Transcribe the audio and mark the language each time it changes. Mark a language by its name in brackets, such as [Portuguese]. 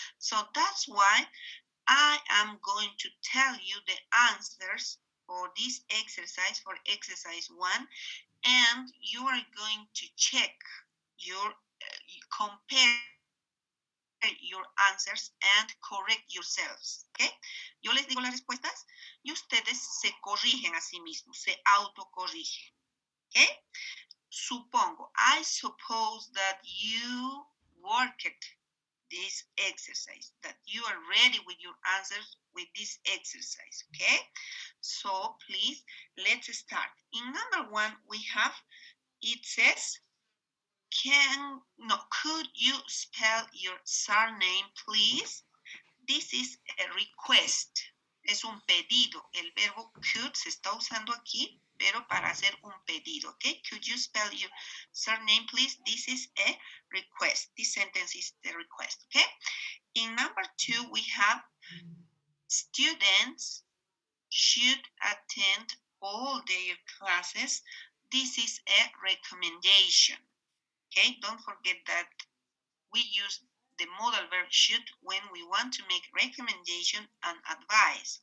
[English] So that's why I am going to tell you the answers for this exercise, for exercise 1, and you are going to check your, compare your answers and correct yourselves, ¿okay? [Spanish] Yo les digo las respuestas y ustedes se corrigen a sí mismos, se autocorrigen, ¿okay? Supongo, [English] I suppose that you worked this exercise, that you are ready with your answers with this exercise, okay? So please, let's start. In number 1, we have, it says, could you spell your surname, please? This is a request. [Spanish] Es un pedido. El verbo could se está usando aquí, pero para hacer un pedido, okay? [English] Could you spell your surname, please? This is a request. This sentence is the request, okay? In number 2, we have students should attend all their classes. This is a recommendation. Okay, don't forget that we use the modal verb should when we want to make recommendation and advice.